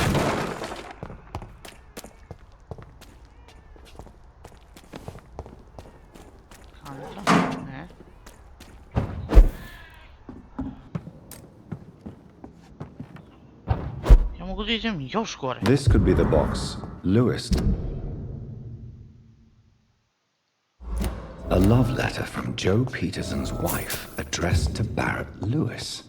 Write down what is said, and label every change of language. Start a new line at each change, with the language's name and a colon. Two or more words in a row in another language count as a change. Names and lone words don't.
Serbian: Kanta? Ne. Ja mogu da idem još gore.
English: This could be the box Lewis. A love letter from Joe Peterson's wife, addressed to Barrett Lewis.